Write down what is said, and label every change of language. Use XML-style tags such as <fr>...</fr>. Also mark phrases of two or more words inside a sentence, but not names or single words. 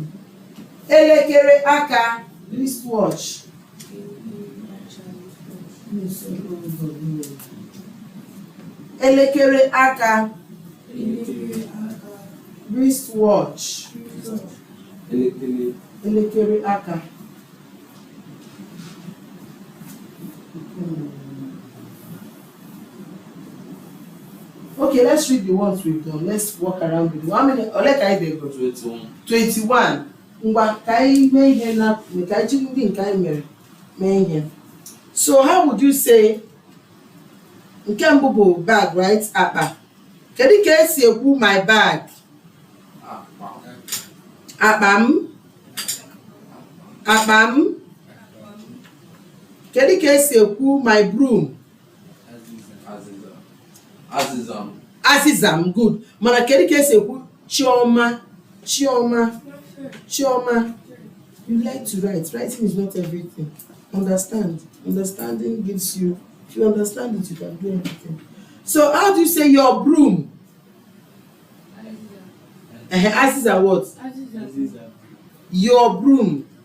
<ig>Elekere aka wristwatch. Elekere aka wristwatch. Elekere aka.</ig> <en>Okay, let's read the ones we've done. Let's walk around with it. How many?</en> <ig>Ole ka anyị dey go? 21. Ngwa ka anyị mee ihe na ka anyị jiri ndị nke anyị mere mee ihe.</ig> <en>So how would you say</en> <ig>nke mbụ bụ</ig> <en>bag, right? Akpa.</en> <ig>Kedu ka esi ekwu</ig> <en>my bag?</en> <ig>Akpa m. Akpa m. Kedu ka esi ekwu</ig> <en>my broom?</en> <ig>Azizam, good. Mana kedu ka esi ekwu Chioma? Chioma. Chioma.</ig> <en>You like to write. Writing is not everything. Understand? Understanding gives you, if you understand it, you can do everything. So how do you say your broom? Aziza what? Your broom.</en>